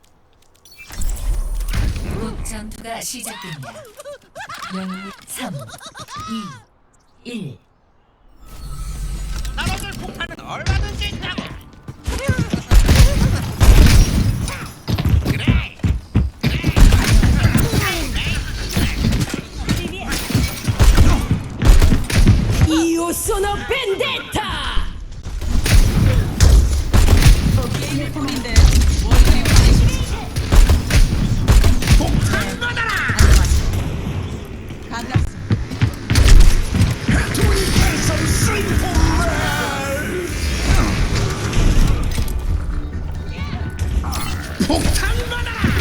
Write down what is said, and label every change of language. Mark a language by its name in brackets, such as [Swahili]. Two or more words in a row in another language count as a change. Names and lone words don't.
[Korean] 곧 전투가 시작됩니다. 영웅 3, 2, 1. 떨어질 폭탄은 얼마든지 있다고. 그래. [Italian] Io sono vendetta! 해투니 펠섬 스윙폼멜. [Korean] 폭탄 받아라.